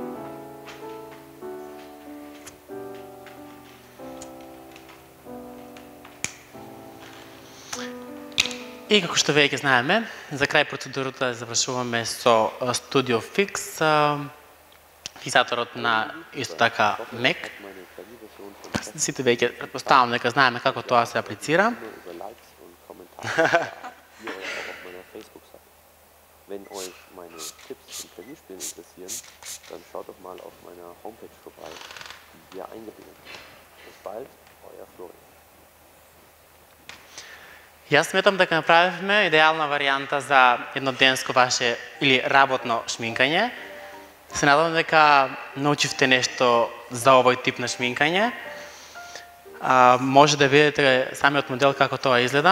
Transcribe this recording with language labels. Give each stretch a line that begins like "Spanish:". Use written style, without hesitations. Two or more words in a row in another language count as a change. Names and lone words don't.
Macedonian: И како што веќе знаеме, за крај процедурата завршуваме со Studio Fix, фиксаторот на исто така Mac. Сите веќе претпоставам дека знаеме како тоа се аплицира.
German: Wenn euch meine Tipps zum Klavierspielen interessieren, dann schaut doch mal auf meiner Homepage vorbei, die hier eingeblendet ist. Bis bald, euer Florian.
Macedonian: Јас сметам дека направивме идеална варијанта за едноденско ваше или работно шминкање. Се надевам дека научивте нешто за овој тип на шминкање. Може да видите самиот модел како тоа изгледа.